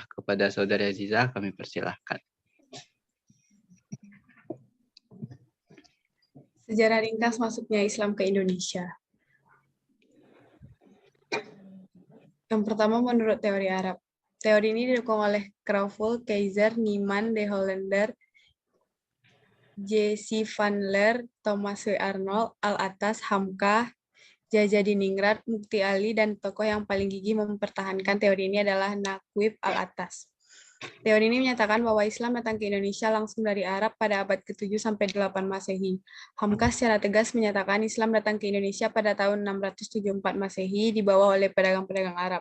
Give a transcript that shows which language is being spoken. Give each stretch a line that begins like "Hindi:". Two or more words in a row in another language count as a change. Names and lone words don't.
Indonesian: Kepada saudari Azizah kami persilahkan. Sejarah ringkas masuknya Islam ke Indonesia. Yang pertama, menurut teori Arab. Teori ini didukung oleh Craufful, Keizer, Niemann, De Hollander, J. C. van Leer, Thomas W. Arnold, Al-Attas, Hamka, Jaja Diningrat, Mukti Ali, dan tokoh yang paling gigih mempertahankan teori ini adalah Naquib Al-Attas. Teori ini menyatakan bahwa Islam datang ke Indonesia langsung dari Arab pada abad ke-7 sampai 8 Masehi. Hamka secara tegas menyatakan Islam datang ke Indonesia pada tahun 674 Masehi dibawa oleh pedagang-pedagang Arab.